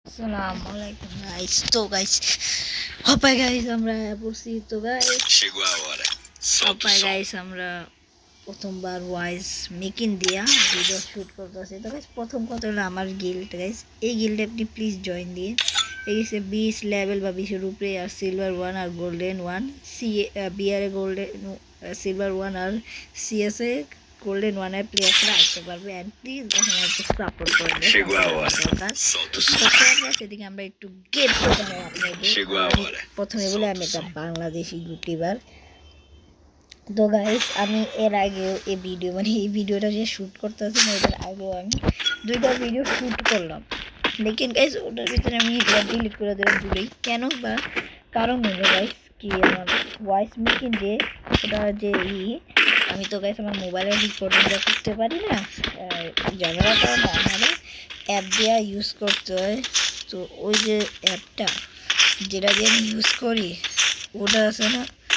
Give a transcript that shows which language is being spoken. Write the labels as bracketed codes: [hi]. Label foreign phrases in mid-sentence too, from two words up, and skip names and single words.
[ar] Assalamu alaikum [en] guys. So guys, [bn] opa guys আমরা পড়ছি তো guys [pt] Chegou a hora. Solta opa o som. [bn] guys আমরা প্রথমবার [en] voice making [bn] দিয়া ভিডিও শুট করতেছি তো guys প্রথম কথা হলো আমার গিল্ড guys এই গিল্ডে আপনি প্লিজ জয়েন দিন এই যে 20 লেভেল বা 20 এর উপরে আর সিলভার 1 আর গোল্ডেন 1 সি বিআর এ গোল্ডেন সিলভার 1 আর সিএস এ গোল্ডেন 1 এর প্লেয়াররা আসতে পারবে [en] and please [bn] এখানে একটু সাপোর্ট করবেন [pt] Chegou a hora. Solta o som. [bn] সেদিকে আমরা একটু গেট করতে হয় আপনাদের [pt] Chegou a hora. [bn] প্রথমে বলে আমি একটা বাংলাদেশি ইউটিউবার তো গাইস আমি এর আগেও এই ভিডিও মানে এই ভিডিওটা যে শ্যুট করতেছি না এর আগেও আমি দুইটা ভিডিও শ্যুট করলাম লেকিন গাইস ওটার ভিতরে আমি এটা ডিলিট করে দিলাম ভুলেই কেন বা কারণ হলো গাইস কি আমার [en] voice making [bn] যে ওটা যে আমি তো গাইস আমার মোবাইলে রেকর্ডিংটা করতে পারি না ঝামেলাটা না মানে অ্যাপ দিয়ে ইউজ করতে হয় তো ওই যে অ্যাপটা যেটা দিয়ে আমি ইউজ করি ওটা আছে না